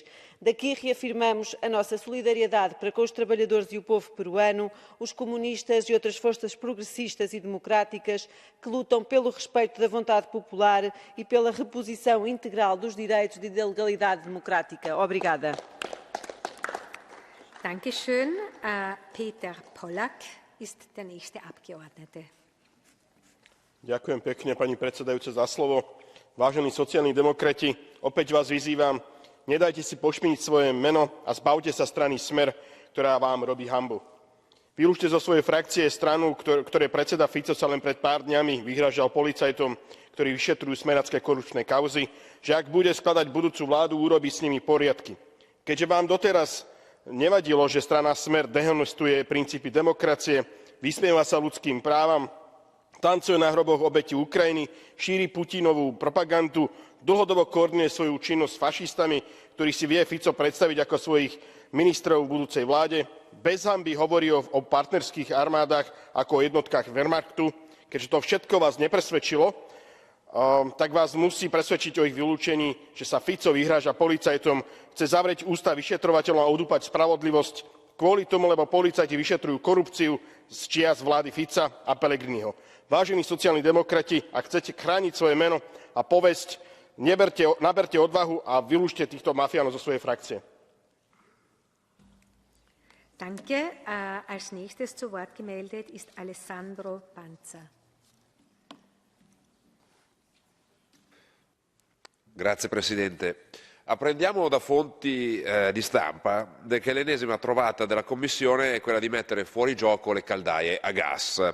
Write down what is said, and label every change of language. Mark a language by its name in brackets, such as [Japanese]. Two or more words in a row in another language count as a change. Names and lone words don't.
[Portuguese] Daqui reafirmamos a nossa solidariedade para com os trabalhadores e o povo peruano, os comunistas e outras forças progressistas e democráticas que lutam pelo respeito da vontade popular e pela reposição integral dos direitos e da legalidade democrática. Obrigada. [German] Dankeschön. Peter Pollak ist der nächste Abgeordnete. [Slovak] Ďakujem pekne, pani predsedajúca, za slovo. Vážení sociálni demokrati, opäť vás vyzývam, nedajte si pošpiniť svoje meno a zbavte sa strany Smer, ktorá vám robí hanbu. Vylúčte zo svojej frakcie stranu, ktoré predseda Fico sa len pred pár dňami vyhrážal policajtom, ktorí vyšetrujú smeracké korupčné kauzy, že ak bude skladať budúcu vládu, urobí s nimi poriadky. Keďže vám doteraz nevadilo, že strana Smer dehonestuje princípy demokracie, vysmieva sa ľudským právam, tancuje na hroboch obetí Ukrajiny, šíri Putinovú propagandu, dlhodobo koordinuje svoju činnosť s fašistami, ktorých si vie Fico predstaviť ako svojich ministrov v budúcej vláde, bez hanby hovorí o partnerských armádach ako o jednotkách Wehrmachtu. Keďže to všetko vás nepresvedčilo, tak vás musí presvedčiť o ich vylúčení, že sa Fico vyhráža policajtom, chce zavrieť ústa vyšetrovateľom a udúpať spravodlivosť kvôli tomu, lebo policajti vyšetrujú korupciu z čias vlády Fica a Pellegriniho. Vážení sociálni demokrati, ak chcete chrániť svoje meno a povesť, naberte odvahu a vylúčte týchto mafiánov zo svojej frakcie. [German] Danke. Als nächstes zu Wort gemeldet ist Alessandro Panza. [Italian] Grazie Presidente. Apprendiamo da fonti di stampa che l'ennesima trovata della Commissione è quella di mettere fuori gioco le caldaie a gas.